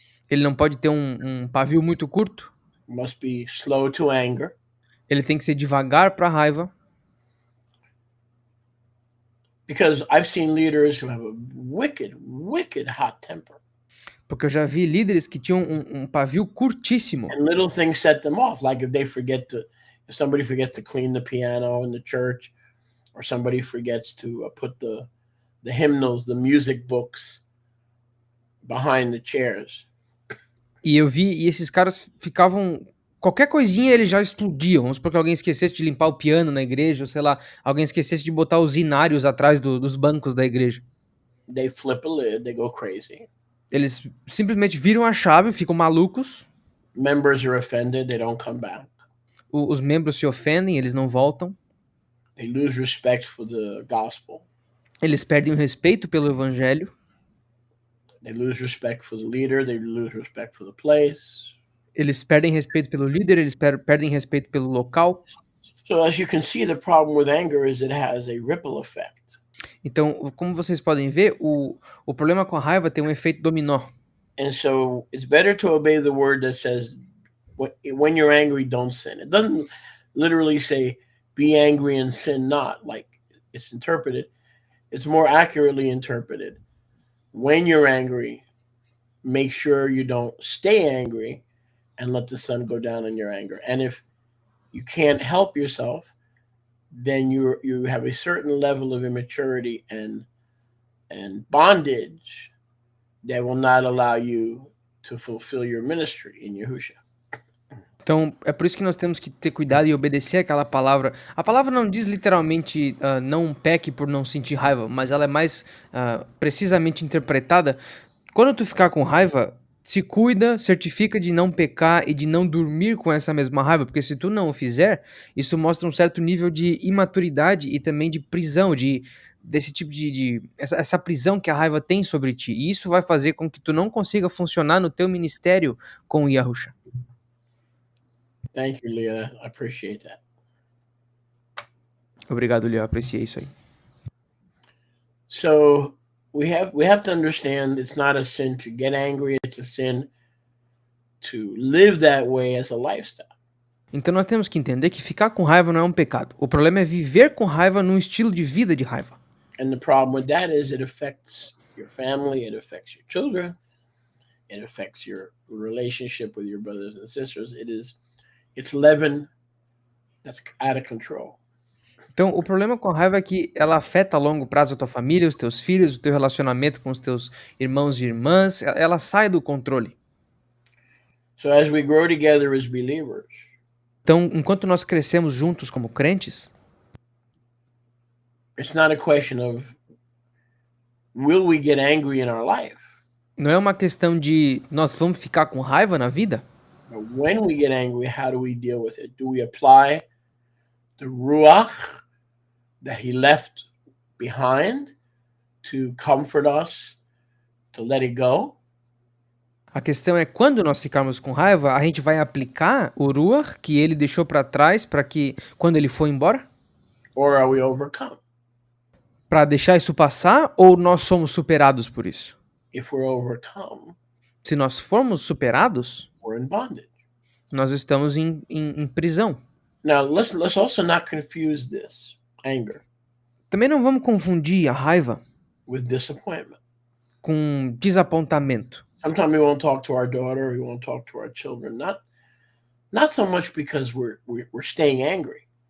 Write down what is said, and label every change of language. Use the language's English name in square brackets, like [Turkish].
[Portuguese] ele não pode ter um pavio muito curto, [English] must be slow to anger, [Portuguese] ele tem que ser devagar para a raiva. [English] because I've seen leaders who have a wicked hot temper, [Portuguese] Porque eu já vi líderes que tinham um pavio curtíssimo. [English] and little things set them off. Like if somebody forgets to clean the piano in the church, or somebody forgets to put the hymnals, the music books behind the chairs. [Portuguese] E eu vi, e esses caras ficavam. Qualquer coisinha eles já explodiam. Vamos supor que alguém esquecesse de limpar o piano na igreja, ou sei lá, alguém esquecesse de botar os inários atrás dos bancos da igreja. [English] They flip a lid, they go crazy. [Portuguese] Eles simplesmente viram a chave, ficam malucos. [English] Members are offended, they don't come back. [Portuguese] Os membros se ofendem, eles não voltam. [English] They lose respect for the gospel. [Portuguese] Eles perdem o respeito pelo evangelho. [English] They lose respect for the leader, they lose respect for the place. [Portuguese] Eles perdem respeito pelo líder, eles perdem respeito pelo local. [English] So as you can see, the problem with anger is it has a ripple effect. [Portuguese] Então, como vocês podem ver, o problema com a raiva tem um efeito dominó. [English] And so it's better to obey the word that says, when you're angry, don't sin. It doesn't literally say, be angry and sin not, like it's interpreted. It's more accurately interpreted. When you're angry, make sure you don't stay angry and let the sun go down in your anger. And if you can't help yourself, then you have a certain level of immaturity and bondage that will not allow you to fulfill your ministry in Yahushua. [Portuguese] Então, é por isso que nós temos que ter cuidado e obedecer aquela palavra. A palavra não diz literalmente não peque por não sentir raiva, mas ela é mais precisamente interpretada. Quando tu ficar com raiva, se cuida, certifica de não pecar e de não dormir com essa mesma raiva, porque se tu não o fizer, isso mostra um certo nível de imaturidade e também de prisão, desse tipo essa prisão que a raiva tem sobre ti. E isso vai fazer com que tu não consiga funcionar no teu ministério com o Yahusha. [English] Thank you, Leah. I appreciate that. [Portuguese] Obrigado, Leo. Apreciei isso aí. [English] So we have to understand it's not a sin to get angry. It's a sin to live that way as a lifestyle. [Portuguese] Então nós temos que entender que ficar com raiva não é um pecado. O problema é viver com raiva num estilo de vida de raiva. [English] And the problem with that is it affects your family, it affects your children, it affects your relationship with your brothers and sisters. It's leaven that's out of control. [Portuguese] Então, o problema com a raiva é que ela afeta a longo prazo a tua família, os teus filhos, o teu relacionamento com os teus irmãos e irmãs. Ela sai do controle. [English] So as we grow together as believers, [Portuguese] Então, enquanto nós crescemos juntos como crentes, [English] it's not a question of will we get angry in our life, [Portuguese] não é uma questão de nós vamos ficar com raiva na vida, [English] but when we get angry, how do we deal with it? Do we apply the ruach that he left behind to comfort us, to let it go? [Portuguese] a questão é quando nós ficarmos com raiva, a gente vai aplicar o ruach que ele deixou para trás para que quando ele for embora, [English] Or are we overcome? [Portuguese] para deixar isso passar, ou nós somos superados por isso? [English] If we're overcome, [Portuguese] Se nós formos superados, [English] we're in bondage. [Portuguese] nós estamos em prisão. [English] Now, let's also not confuse this anger [Portuguese] Também não vamos confundir a raiva [English] with disappointment. [Portuguese] com desapontamento. [English] Sometimes we won't talk to our daughter, we won't talk to our children, not so much because we're staying angry,